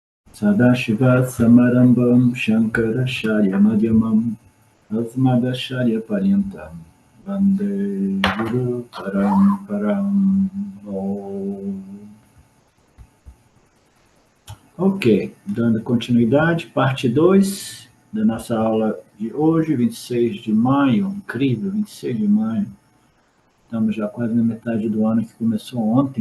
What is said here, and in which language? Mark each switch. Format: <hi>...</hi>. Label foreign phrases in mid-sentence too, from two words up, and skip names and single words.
<sa>Sadashiva Samarambam Shankaracharya Madhyamam Asmadacharya Paryantam Vande Guru Paramparam.</sa> <pt>Ok, dando continuidade, parte 2 da nossa aula de hoje, 26 de maio, incrível, 26 de maio. Estamos já quase na metade do ano que começou ontem.</pt>